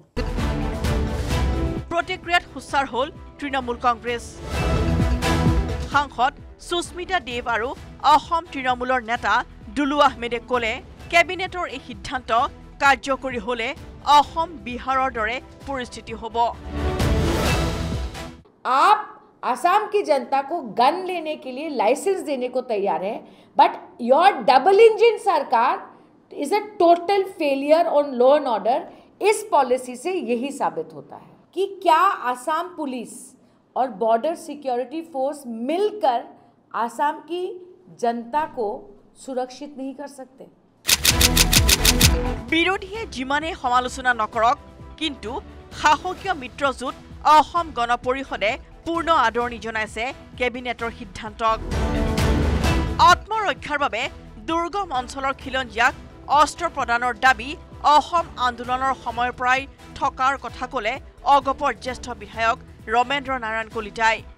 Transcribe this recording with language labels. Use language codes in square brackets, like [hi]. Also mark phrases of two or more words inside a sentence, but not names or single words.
[as] প্ৰতিক্ৰিয়াত হুঁচাৰ হ'ল তৃণমূল কংগ্ৰেছ সাংসদ সুস্মিতা দেৱ আৰু অসম তৃণমূলৰ নেতা দুলু আহমেদে ক'লে কেবিনেটৰ এই সিদ্ধান্ত কাৰ্যকৰী হ'লে অসম বিহাৰৰ দৰে পৰিস্থিতি হ'ব [hi] आप असम की जनता को गन लेने के लिए लाइसेंस देने को तैयार है [en] but your double engine [hi] सरकार [en] is a total failure on law and order [hi] इस पॉलिसी से यही साबित होता है कि क्या असम पुलिस और बॉर्डर सिक्योरिटी फोर्स मिलकर असम की जनता को सुरक्षित नहीं कर सकते [as] বিৰোধীয়ে যিমানে সমালোচনা নকৰক কিন্তু সাহসীয় মিত্ৰজোঁট অসম গণ পৰিষদে পূৰ্ণ আদৰণি জনাইছে কেবিনেটৰ সিদ্ধান্তক আত্মৰক্ষাৰ বাবে দুৰ্গম অঞ্চলৰ খিলঞ্জীয়াক অস্ত্ৰ প্ৰদানৰ দাবী অসম আন্দোলনৰ সময়ৰ পৰাই থকাৰ কথা ক'লে অগপৰ জ্যেষ্ঠ বিধায়ক ৰমেন্দ্ৰ নাৰায়ণ কলিতাই।